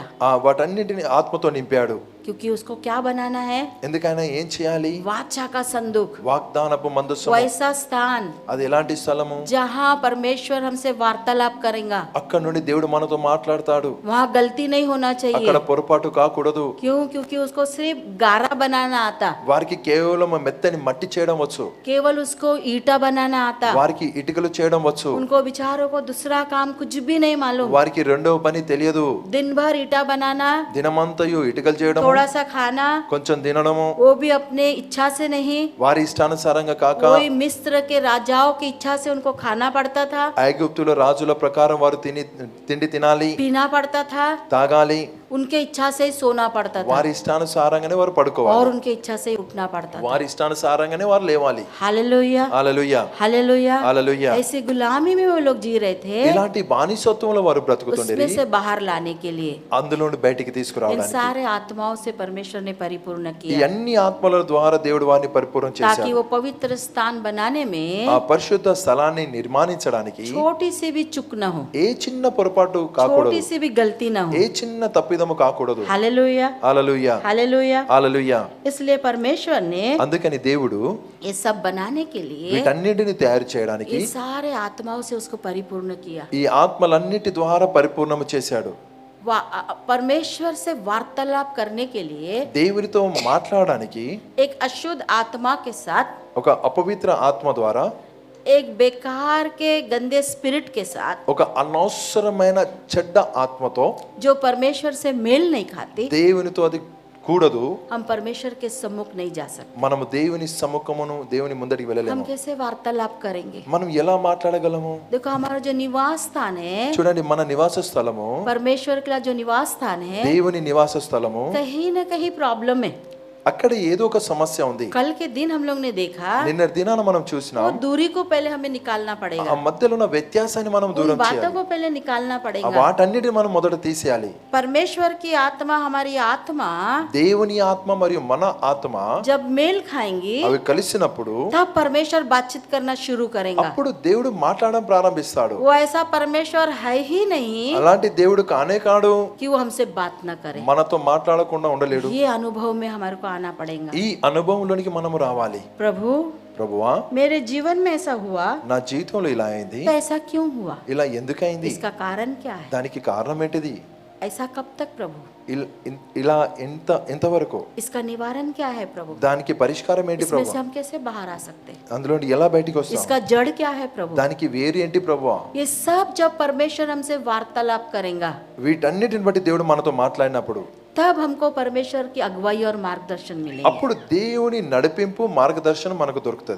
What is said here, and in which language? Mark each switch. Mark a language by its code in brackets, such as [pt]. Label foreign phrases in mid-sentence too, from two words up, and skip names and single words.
[te] వాటన్నిటిని ఆత్మతో నింపాడు. [hi] क्योंकि उसको क्या बनाना है, [te] ఎందుకైనా ఏం చేయాలి? [hi] वाचा का संदूक, [te] వాగ్దానపు మందస్సు. [hi] वैसा स्थान [te] అది ఎలాంటి స్థలము? [hi] जहाँ परमेश्वर हमसे वार्तालाप करेगा। [te] అక్కడ నుండి దేవుడు మనతో మాట్లాడతాడు. [hi] वहाँ गलती नहीं होना चाहिए। [te] అక్కడ పొరపాటు కాకూడదు. [hi] क्यों? क्योंकि उसको सिर्फ गारा बनाना आता, [te] వారికి కేవలం మెత్తని మట్టి చేయడం వచ్చు, [hi] केवल उसको ईटा बनाना आता। [te] వారికి ఇటుకలు చేయడం వచ్చు, [hi] उनको बेचारों को दूसरा काम कुछ भी नहीं मालूम। [te] వారికి రెండవ పని తెలియదు. [hi] दिन भर ईटा बनाना, [te] దినమంతయు ఇటుకలు చేయడం, [hi] थोड़ा सा खाना, [te] కొంచెం తినడము, [hi] वो भी अपने इच्छा से नहीं, [te] వారి ఇష్టానుసారంగా కాక [hi] कोई मिस्र के राजाओं की इच्छा से उनको खाना पड़ता था, [te] ఐగుప్తుల రాజుల ప్రకారం వారు తిండి తినాలి, [hi] पीना पड़ता था, [te] తాగాలి, [hi] उनके इच्छा से ही सोना पड़ता था [te] వారి ఇష్టానుసారంగానే వారు [hi] और [te] పడుకోవాలి, [hi] उनके इच्छा से ही उठना पड़ता था। [te] వారి ఇష్టానుసారంగానే వారు లేవాలి. [hi] हालेलुया, [te] హల్లెలూయా, [hi] हालेलुया। [te] హల్లెలూయా. [hi] ऐसी गुलामी में वो लोग जी रहे थे, [te] ఇలాంటి బానిసత్వంలో వారు బ్రతుకుతుండేది. [hi] उसमें से बाहर लाने के लिए [te] అందులో నుండి బయటికి [hi] इन [te] తీసుకురావడానికి [hi] सारे आत्माओं से परमेश्वर ने परिपूर्ण [te] ఈ [hi] किया, [te] అన్ని ఆత్మల ద్వారా దేవుడు వారిని పరిపూర్ణం [hi] ताकि [te] చేశాడు. [hi] वो पवित्र स्थान बनाने में [te] ఆ పరిశుద్ధ స్థలాన్ని నిర్మాణించడానికి [hi] छोटी सी भी चुक न हो, [te] ఏ చిన్న పొరపాటు కాకూడదు, [hi] छोटी सी भी गलती न हो। [te] ఏ చిన్న తప్పిదము కాకూడదు. [hi] हालेलुया, [te] హల్లెలూయా, [hi] हालेलुया। [te] హల్లెలూయా. [hi] इसलिए परमेश्वर ने [te] అందుకని దేవుడు [hi] ये सब बनाने के लिए [te] వీటన్నిటిని తయారు చేయడానికి [hi] ये सारे आत्माओं से उसको परिपूर्ण किया। [te] ఈ ఆత్మలన్నిటి ద్వారా పరిపూర్ణము చేశాడు. [hi] परमेश्वर से वार्तालाप करने के लिए [te] దేవునితో మాట్లాడడానికి [hi] एक अशुद्ध आत्मा के साथ, [te] ఒక అపవిత్ర ఆత్మ ద్వారా, [hi] एक बेकार के गंदे स्पिरिट के साथ, [te] ఒక అనవసరమైన చెడ్డ ఆత్మతో, [hi] जो परमेश्वर से मेल नहीं खाती, [te] దేవునితో అది కూడదు. [hi] हम परमेश्वर के सम्मुख नहीं जा सकते। [te] మనము దేవుని సముఖమును, దేవుని ముందరికి [hi] हम [te] వెళ్ళలేము. [hi] कैसे वार्तालाप करेंगे? [te] మనం ఎలా మాట్లాడగలము? [hi] देखो, हमारा जो निवास स्थान है, [te] చూడండి, మన నివాస స్థలము, [hi] परमेश्वर का जो निवास स्थान है, [te] దేవుని నివాస స్థలము, [hi] कहीं ना कहीं प्रॉब्लम है। [te] అక్కడ ఏదో ఒక సమస్య ఉంది. [hi] कल के दिन हम लोग ने देखा [te] నిన్న దినాన మనం [hi] वो [te] చూసినాం [hi] दूरी को पहले हमें निकालना [te] ఆ [hi] पड़ेगा, [te] మధ్యలో ఉన్న వ్యత్యాసాన్ని మనం [hi] उन [te] దూరం [hi] बातों [te] చేయాలి. [hi] को पहले निकालना [te] ఆ [hi] पड़ेगा. [te] వాటన్నిటిని మనం మొదట తీసేయాలి. [hi] परमेश्वर की आत्मा हमारी आत्मा [te] దేవుని ఆత్మ మరియు మన ఆత్మ [hi] जब मेल खाएंगी [te] అవి కలిసినప్పుడు [hi] तब परमेश्वर बातचीत करना शुरू करेगा. [te] అప్పుడు దేవుడు మాట్లాడడం ప్రారంభిస్తాడు. [hi] वो ऐसा परमेश्वर है ही नहीं [te] అలాంటి దేవుడు కానే కాడు, [hi] कि वो हमसे बात न करे. [te] మనతో మాట్లాడకుండా ఉండలేడు. [hi] ये अनुभव में हमारे को आना पड़ेगा. [te] ఈ అనుభవంలోనికి మనము రావాలి. [hi] प्रभु [te] ప్రభువా, [hi] मेरे जीवन में ऐसा हुआ [te] నా జీవితంలో ఇలా అయింది, [hi] तो ऐसा क्यों हुआ, [te] ఇలా ఎందుకైంది, [hi] इसका कारण क्या है, [te] దానికి కారణం ఏంటిది, [hi] ऐसा कब तक प्रभु, [te] ఇలా ఎంతవరకు, [hi] इसका निवारण क्या है प्रभु, [te] దానికి పరిష్కారం ఏంటి [hi] इसमें [te] ప్రభు, [hi] से हम कैसे बाहर आ सकते हैं, [te] అందులో ఎలా బయటికి వస్తాం, [hi] इसका जड़ क्या है प्रभु. [te] దానికి వేరు ఏంటి ప్రభువా. [hi] ये सब जब परमेश्वर हमसे वार्तालाप करेगा [te] వీటన్నిటిని బట్టి దేవుడు మనతో మాట్లాడినప్పుడు [hi] तब हमको परमेश्वर की अगुवाई और मार्गदर्शन मिलेगा. [te] అప్పుడు దేవుని నడిపింపు మార్గదర్శనం మనకు దొరుకుతుంది.